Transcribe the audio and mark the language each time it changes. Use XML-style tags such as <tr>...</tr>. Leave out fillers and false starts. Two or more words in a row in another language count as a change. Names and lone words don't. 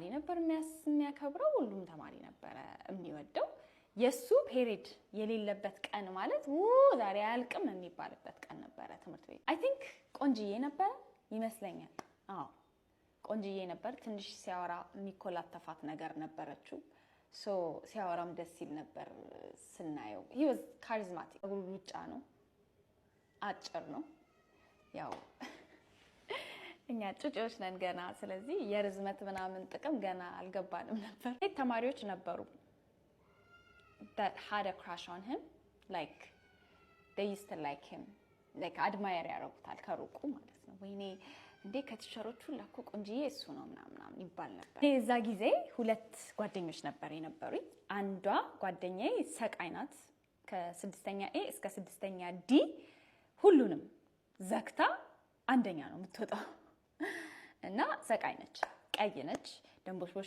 <am>ነበር የሚያከብረው፣ ሁሉም ተማሪ ነበረ የሚወደው። የሱ ፔሪድ የሌለበት ቀን ማለት ዛሬ አያልቅም የሚባልበት ቀን ነበረ ትምህርት ቤት።</am> <en>I think</en> <am>ቆንጅዬ ነበረ ይመስለኛል። አዎ ቆንጅዬ ነበር። ትንሽ ሲያወራ የሚኮላተፋት ነገር ነበረችው። ሶ ሲያወራም ደስ ይል ነበር ስናየው።</am> <en>he was charismatic።</en> <am>ሩጫ ነው፣ አጭር ነው። ያው እኛ ጩጬዎች ነን ገና። ስለዚህ የርዝመት ምናምን ጥቅም ገና አልገባንም ነበር። ተማሪዎች ነበሩ</am> <en>that had a crush on him, like they used to like him, like admire</en> <am>ያረጉታል ከሩቁ ማለት ነው። ወይኔ እንዴ ከቲቸሮቹ ላኩ ቆንጂዬ እሱ ነው ምናምን ይባል ነበር። የዛ ጊዜ ሁለት ጓደኞች ነበር የነበሩኝ። አንዷ ጓደኛዬ ሰቃይ ናት። ከ6ኛ ኤ እስከ 6ኛ ዲ ሁሉንም ዘግታ አንደኛ ነው የምትወጣው እና ሰቃይ ነች፣ ቀይ ነች፣ ደንቦሽቦሽ</am>